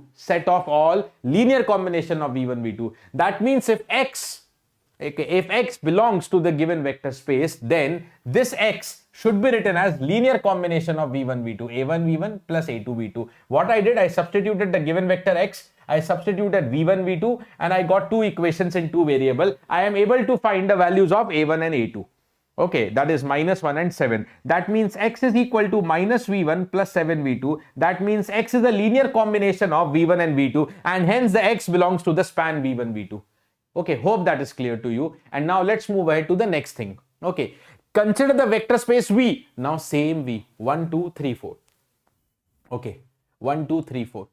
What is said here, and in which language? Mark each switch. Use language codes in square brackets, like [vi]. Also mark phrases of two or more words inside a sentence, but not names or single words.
[en] Set of all linear combination of V1, V2. That means if x belongs to the given vector space, then this x should be written as linear combination of V1, V2, A1, V1 plus A2, V2. What I did, I substituted the given vector x, I substituted V1, V2, and I got two equations in two variables. I am able to find the values of A1 and A2. Okay, that is minus 1 and 7. That means x is equal to minus V1 plus 7V2. That means x is a linear combination of V1 and V2, and hence the x belongs to the span V1, V2. Okay, hope that is clear to you. And now let's move ahead to the next thing. Okay, consider the vector space V. Now same V, 1, 2, 3, 4. Okay, 1, 2, 3, 4.